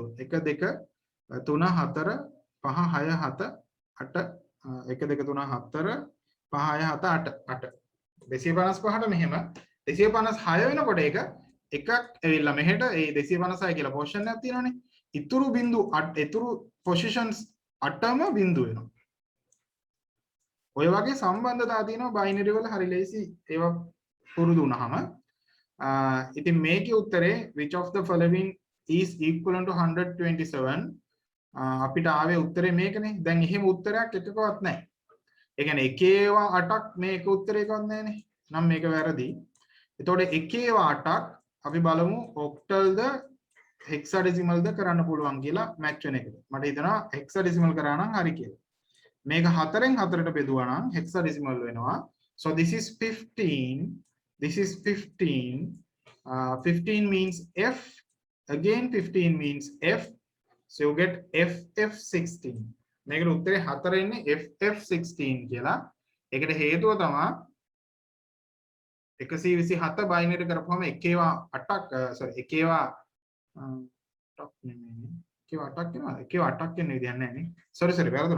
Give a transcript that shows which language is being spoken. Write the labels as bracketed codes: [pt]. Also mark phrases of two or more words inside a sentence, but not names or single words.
[si] 1 2 3 4 5 6 7 8 1 2 3 4 5 6 7 8 255ට මෙහෙම 256 වෙනකොට ඒක එකක් ඇවිල්ලා මෙහෙට ඒ 256 කියලා පොසිෂන් එකක් තියෙනවනේ. ඉතුරු බිංදු ඉතුරු පොසිෂන්ස් 8ම බිංදු වෙනවා. ඔය වගේ සම්බන්ධතා තියෙනවා බයිනරි වල හරි ලේසි ඒවා පුරුදු වුණාම. ඉතින් මේකේ උත්තරේ [en] which of the following is equivalent to 127 [si] අපිට ආවේ උත්තරේ මේකනේ. දැන් එහෙම උත්තරයක් එකකවත් නැහැ. ඒ කියන්නේ එකේවා 8ක් මේක උත්තරයකවත් නැහැනේ. නම් මේක වැරදි. එතකොට එකේවා 8ක් අපි බලමු ඔක්ටල්ද හෙක්සාඩෙසිමල්ද කරන්න පුළුවන් කියලා මැච් වෙන එකද. මට හිතෙනවා හෙක්සාඩෙසිමල් කරා නම් හරි කියලා. මේක 4න් 4ට බෙදුවා නම් හෙක්සාඩෙසිමල් වෙනවා. [en] So this is 15. This is 15. 15 means F. Again 15 means F. So you get FF16. [si] මේකට උත්තරේ 4 එන්නේ FF16 කියලා. ඒකට හේතුව තමයි 127 බයිනරි කරපුවම එකේවා 8ක් sorry එකේවා 8ක් නෙමෙයි. එකේවා 8ක් වෙනවා. එකේවා 8ක් වෙන විදිහක් නැහැ නේ. sorry වැරදුනා.